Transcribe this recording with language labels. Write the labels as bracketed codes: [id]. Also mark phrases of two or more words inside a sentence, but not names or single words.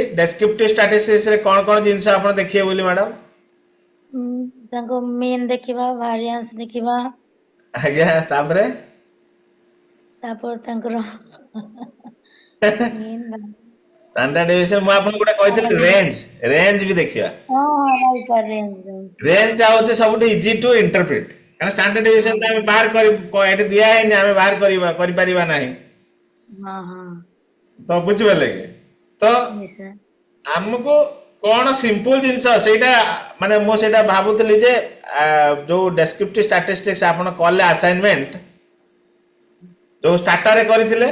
[en] descriptive statistics [or] ରେ କଣ କଣ ଜିନିଷ ଆପଣ ଦେଖିବେ ବୋଲି ମ୍ୟାଡାମ? ତାଙ୍କ mean ଦେଖିବା, variance ଦେଖିବା, ଆଜ୍ଞା, ତାପରେ ତାପରେ ତାଙ୍କର mean [en] standard deviation. [or] ମୁଁ ଆପଣଙ୍କୁ ଗୋଟେ କହିଥିଲି ରେଞ୍ଜ, ରେଞ୍ଜ ବି ଦେଖିବା। [en] right, sir, range. [or] ରେଞ୍ଜ ଟା ହଉଛି ସବୁଠୁ [en] easy to interpret, [or] କାରଣ [en] standard deviation [or] ଟା ଆମେ ବାହାର ଏଠି ଦିଆ ହେଇନି, ଆମେ ବାହାର କରିପାରିବା ନାହିଁ। ହଁ ତ ବୁଝିପାରିଲେ କି? ତ [en] yes, sir. [or] ଆମକୁ କଣ ସିମ୍ପଲ ଜିନିଷ ସେଇଟା, ମାନେ ମୁଁ ସେଇଟା ଭାବୁଥିଲି ଯେ ଯୋଉ [en] descriptive statistics [or] ଆପଣ କଲେ ଆସାଇନମେଣ୍ଟ ଯୋଉ ଷ୍ଟାର୍ଟରରେ କରିଥିଲେ,